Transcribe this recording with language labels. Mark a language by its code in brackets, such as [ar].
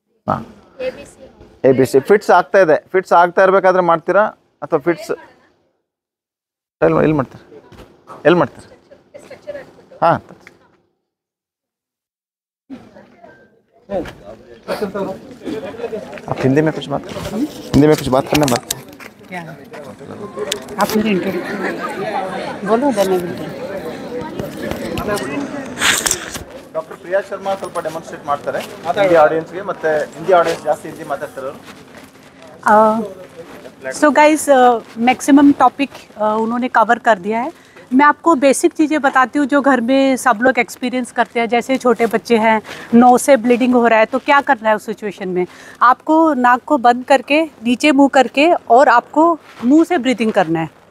[kn] ಹಾಂ ABC fits ಆಗ್ತಾ ಇದೆ, ಫಿಟ್ಸ್ ಆಗ್ತಾ ಇರಬೇಕಾದ್ರೆ ಮಾಡ್ತೀರಾ ಅಥವಾ ಫಿಟ್ಸ್ ಎಲ್ಲಿ ಮಾಡ್ತೀರಾ, ಎಲ್ಲಿ ಮಾಡ್ತೀರಾ. [hi] हाँ आप हिंदी में कुछ बात करना बात क्या आप मेरे इंटरव्यू बोलो [kn] ಡಾಕ್ಟರ್ ಪ್ರಿಯಾ ಶರ್ಮಾ ಸ್ವಲ್ಪ ಡೆಮಾನ್ಸ್ಟ್ರೇಟ್ ಮಾಡ್ತಾರೆ ಹಿಂದಿ ಆಡಿಯನ್ಸ್ಗೆ, ಮತ್ತೆ ಹಿಂದಿ ಆಡಿಯನ್ಸ್ ಜಾಸ್ತಿ ಹಿಂದಿ ಮಾತಾಡ್ತಾರೆ ಅವರು. [hi] सो गाइस मैक्सिमम टॉपिक उन्होंने कवर कर दिया है. मैं आपको बेसिक चीज़ें बताती हूँ जो घर में सब लोग एक्सपीरियंस करते हैं. जैसे छोटे बच्चे हैं, नोज से ब्लीडिंग हो रहा है, तो क्या करना है उस सिचुएशन में. आपको नाक को बंद करके नीचे मुँह करके और आपको मुँह से ब्रीदिंग करना है.